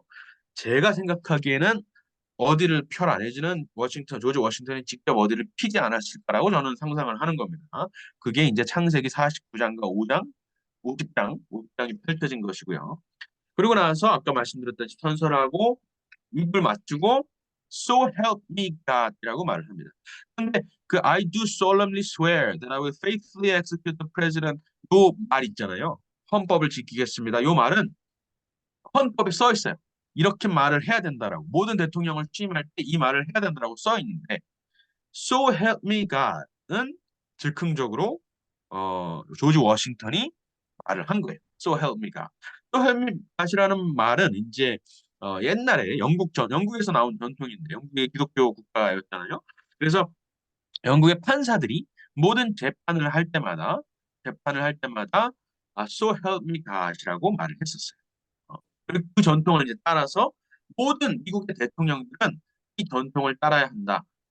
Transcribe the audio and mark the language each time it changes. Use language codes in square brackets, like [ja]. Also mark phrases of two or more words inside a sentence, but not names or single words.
[ko] 제가 생각하기에는 어디를 펴라 내지는 조지 워싱턴이 직접 어디를 피지 않았을까라고 저는 상상을 하는 겁니다. 그게 이제 창세기 49장과 5장, 50장이 펼쳐진 것이고요. 그리고 나서 아까 말씀드렸듯이 선설하고 입을 맞추고 [en] So help me God [ko] 이라고 말을 합니다. 근데 그 [en] I do solemnly swear that I will faithfully execute the president [ko] 요 말 있잖아요. 헌법을 지키겠습니다. 요 말은 헌법에 써 있어요. 이렇게 말을 해야 된다라고. 모든 대통령을 취임할 때 이 말을 해야 된다라고 써 있는데 [en] So help me God [ko] 은 즉흥적으로 조지 워싱턴이 말을 한 거예요. [en] So help me God. So help me God [ko] 이라는 말은 이제 옛날에 영국에서 나온 전통인데 영국이 기독교 국가였잖아요. 그래서 영국의 판사들이 모든 재판을 할 때마다 [en] So help me God [ko] 이라고 말을 했었어요. 그리고 그 전통을 이제 따라서 모든 미국의 대통령들은 이 전통을 따라야 한다.